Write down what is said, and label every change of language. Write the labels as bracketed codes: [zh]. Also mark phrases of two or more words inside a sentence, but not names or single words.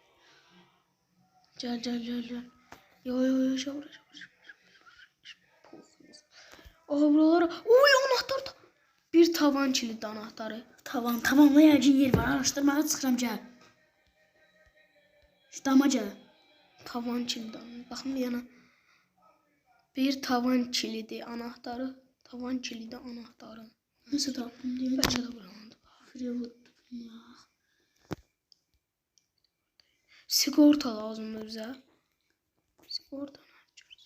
[az] Gəl. Yo, cəvrə. Buralara. [tr] Oy, anahtar da. Bir tavan kilidi anahtarı. [az] Tavanla yəqin yer var. Araşdırmağa çıxıram, gəl. Dama gəl. Tavan kilidi. Baxın bir yana. [tr] Bir tavan kilidi anahtarı. Tavan kilidi anahtarı. [az] Nasıl tapdım deyim. Bəlkə də burandı. Freewood. Sigorta lazımdır bizə. Sigorta nə yapacağız?